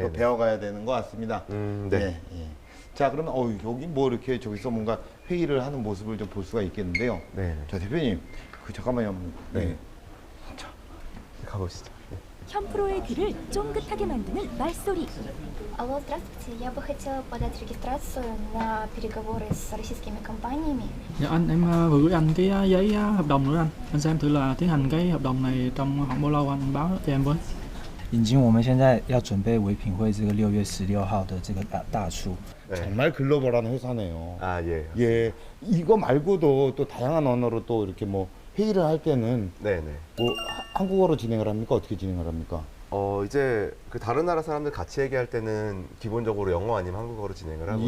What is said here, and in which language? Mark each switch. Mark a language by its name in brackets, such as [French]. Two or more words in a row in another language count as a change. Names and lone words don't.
[Korean] 또 네. 배워가야 되는 것 같습니다. 네. 예, 예. 자, 그러면 여기 뭐 이렇게 저기서 뭔가 회의를 하는 모습을 좀 볼 수가 있겠는데요. 네. 자, 대표님, 잠깐만요. 네. 가보시죠. 네. 현프로의 귀를 쫑긋하게 만드는 말소리. [Russian] Алло, здравствуйте. Я бы хотела подать регистрацию на переговоры с российскими компаниями. [Vietnamese] Dạ anh, em vừa gửi anh cái giấy hợp đồng nữa anh. Anh xem thử là tiến hành cái hợp đồng này trong khoảng bao lâu anh báo cho em với. [Chinese] 引经我们现在要准备唯品会这个6月16号的这个大促。 [Korean] 정말 글로벌한 회사네요. 아 예. 예, 이거 말고도 또 다양한 언어로 또 이렇게 뭐 회의를 할 때는 네네. 뭐 한국어로 진행을 합니까? 어떻게 진행을 합니까? 이제 그 다른 나라 사람들 같이 얘기할 때는 기본적으로 영어 아니면 한국어로 진행을 하고요.